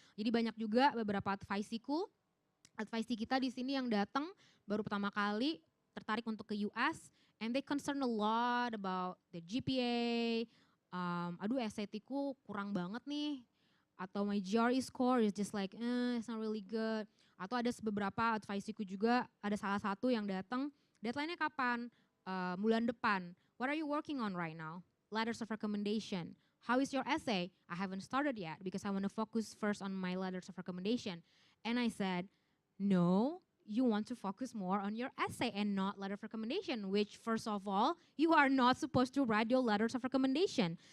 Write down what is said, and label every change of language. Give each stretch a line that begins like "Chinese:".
Indonesian: Jadi banyak juga beberapa advisee kita di sini yang datang baru pertama kali tertarik untuk ke US,
English: and they concern a lot about the GPA.
Indonesian: Aduh, SAT-ku kurang banget nih, atau
English: my GRE score is just it's not really good.
Indonesian: Atau ada beberapa advisee-ku juga, ada salah satu yang datang, deadline-nya kapan? Bulan depan.
English: What are you working on right now? Letters of recommendation. How is your essay? I haven't started yet because I want to focus first on my letters of recommendation. And I said, no, you want to focus more on your essay and not letter of recommendation, which first of all, you are not supposed to write your letters of recommendation.